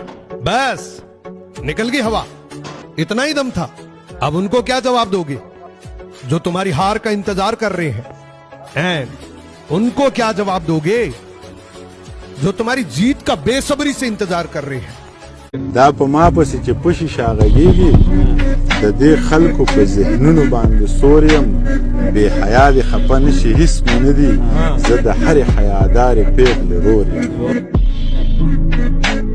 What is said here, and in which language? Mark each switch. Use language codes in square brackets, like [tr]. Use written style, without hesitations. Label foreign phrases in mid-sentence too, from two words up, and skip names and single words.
[hi] बस निकल गई हवा, इतना ही दम था। अब उनको क्या जवाब दोगे जो तुम्हारी हार का इंतजार कर रहे हैं? एंड उनको क्या जवाब दोगे जो तुम्हारी जीत का बेसब्री से इंतजार कर रहे हैं? [ps] دا په ما پسې چې پشي شاغږیږي د دې خلکو په ذهنونو باندې سور یم. بې حیا دې خفه نشي، هیڅ مې نه دي، زه د هرې حیادارې پیغلې رور یم.